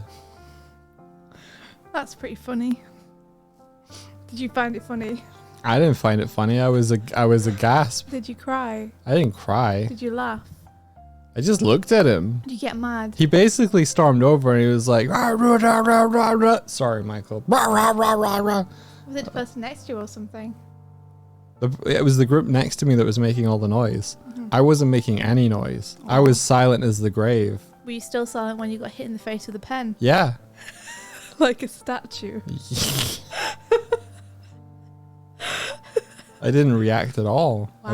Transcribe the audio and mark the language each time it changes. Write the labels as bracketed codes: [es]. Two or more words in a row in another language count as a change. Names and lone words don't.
[en] That's pretty funny. Did you find it funny? I didn't find it funny. I was a gasp. Did you cry? I didn't cry. Did you laugh? I just looked at him. Did you get mad? He basically stormed over and he was like, rah, rah, rah, rah, rah, rah. Sorry, Michael. Rah, rah, rah, rah, rah. Was it the person next to you or something? It was the group next to me that was making all the noise. I wasn't making any noise. I was silent as the grave. Were you still silent when you got hit in the face with a pen? Yeah. Like a statue. I didn't react at all. I